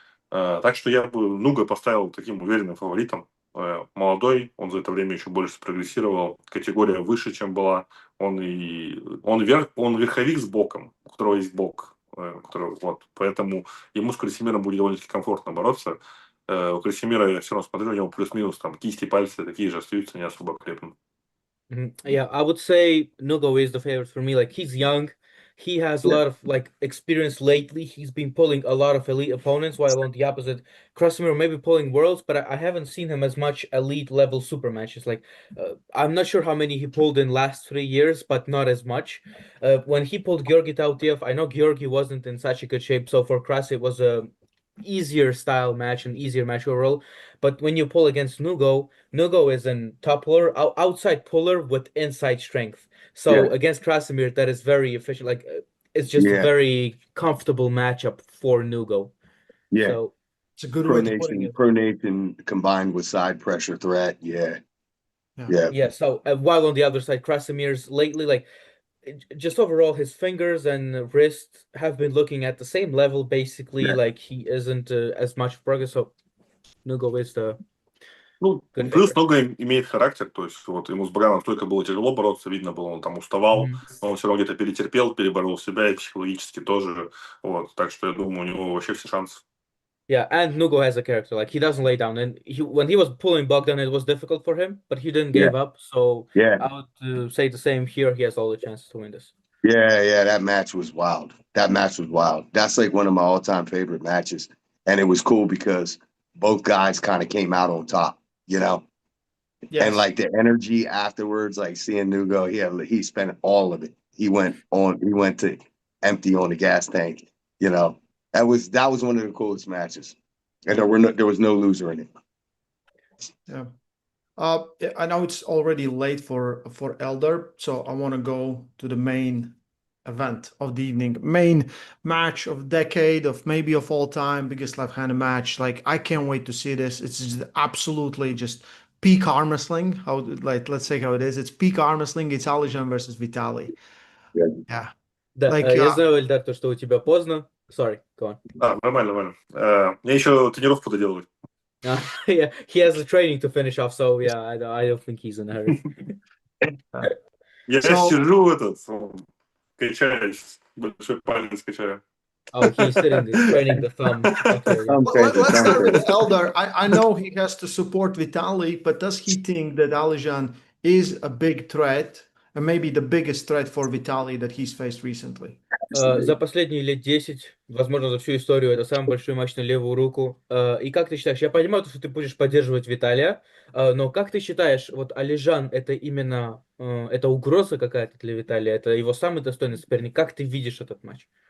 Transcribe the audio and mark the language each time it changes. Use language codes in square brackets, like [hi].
[ru] Так что я бы Нуга поставил таким уверенным фаворитом. Молодой, он за это время еще больше спрогрессировал, категория выше, чем была. Он верховик с боком, у которого есть бок. Вот. Поэтому ему с Красимиром будет довольно-таки комфортно бороться. У Красимира, я все равно смотрю, у него плюс-минус там кисти, пальцы такие же остаются, не особо крепкими. [en] Yeah, I would say Nugo is the favorite for me. Like he's young, he has a lot of like experience lately. He's been pulling a lot of elite opponents, while on the opposite, Krasimir maybe pulling worlds, but I haven't seen him as much elite level super matches. Like I'm not sure how many he pulled in last 3 years, but not as much. When he pulled Georgi Tautiev, I know Georgi wasn't in such a good shape, so for Kras it was a easier style match and easier match overall. But when you pull against Nugo, Nugo is an top puller, outside puller with inside strength. So against Krasimir, that is very efficient. Like it's just a very comfortable matchup for Nugo. Yeah. So It's a good way to put it. Pronation combined with side pressure threat. Yeah. So while on the other side, Krasimir's lately, like just overall, his fingers and wrist have been looking at the same level, basically. Like he isn't as much progress. So Nugo is the [ru] Ну, [en] good [ru] плюс [en] favorite. [ru] много имеет характер, то есть вот ему с Браном столько было тяжело бороться, видно было, он там уставал, но он все равно где-то перетерпел, переборол себя и психологически тоже, вот, так что я думаю, у него вообще все шансы. [en] Yeah, and Nugo has a character. Like he doesn't lay down, and when he was pulling Bogdan, it was difficult for him, but he didn't give up. So I would say the same here. He has all the chances to win this. Yeah, that match was wild. That's like one of my all-time favorite matches. And it was cool because both guys kind of came out on top, you know? Yes. And like the energy afterwards, like seeing Nugo, he spent all of it. He went to empty on the gas tank, you know. That was one of the coolest matches. And there was no loser in it. Yeah. I know it's already late for Eldar, so I want to go to the main event of the evening, main match of decade, of maybe of all time, biggest left-handed match. Like I can't wait to see this. It's just absolutely just peak arm wrestling. How, like, let's say how it is. It's peak arm wrestling. It's Alijan versus Vitaly. Yeah. [ru] Да, [en] Like, [ru] я знаю, Эльдар, то, что у тебя поздно. [en] Sorry, go on. [ru] Нормально. Мне еще тренировку доделывать. [en] Yeah, he has a training to finish off, so yeah, I don't think he's in a hurry. [ru] Я сижу, качаюсь, большой палец качаю. [en] Oh, he's training the thumb. Okay. Let's start with Eldar. I know he has to support Vitaly, but does he think that Alijan is a big threat, and maybe the biggest threat for Vitaly that he's faced recently? [ru] За последние лет 10, возможно, за всю историю, это самый большой матч на левую руку. И как ты считаешь, я понимаю, что ты будешь поддерживать Виталия, но как ты считаешь, вот Алижан это именно, это угроза какая-то для Виталия, это его самый достойный соперник? Как ты видишь этот матч?